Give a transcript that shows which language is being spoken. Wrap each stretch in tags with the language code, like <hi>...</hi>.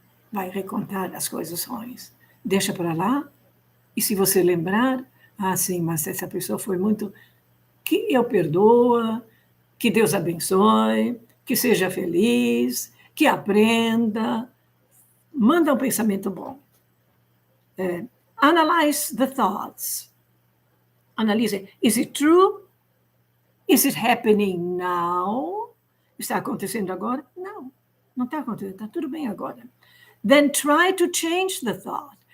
<pt>Vai recontar as coisas ruins. Deixa para lá, e se você lembrar, sim, mas essa pessoa foi muito... Que eu perdoa, que Deus abençoe, que seja feliz, que aprenda. Manda um pensamento bom.</pt> <en>Analyze the thoughts.</en> <pt>Analise.</pt> <en>Is it true? Is it happening now?</en> <pt>Está acontecendo agora? Não, não está acontecendo. Está tudo bem agora.</pt> <en>Then try to change the thought.</en>